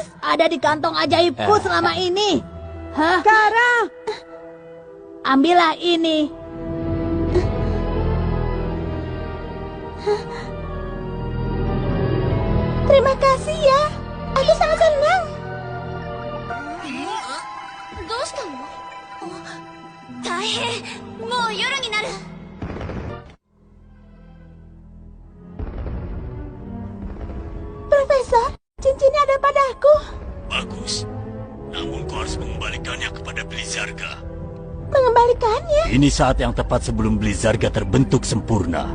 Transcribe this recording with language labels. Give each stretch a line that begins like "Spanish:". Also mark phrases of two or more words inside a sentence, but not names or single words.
Indonesian: Ada di kantong ajaibku selama ini. Hah? Kara. Ambillah ini. Terima kasih ya. Aku sangat senang.
Japanese: どうしたの？大変。もう夜になる。
Indonesian: Profesor, cincinnya ada padaku. Bagus. Namun kau harus mengembalikannya kepada Blizzarga. Mengembalikannya? Ini saat yang tepat sebelum Blizzarga terbentuk sempurna.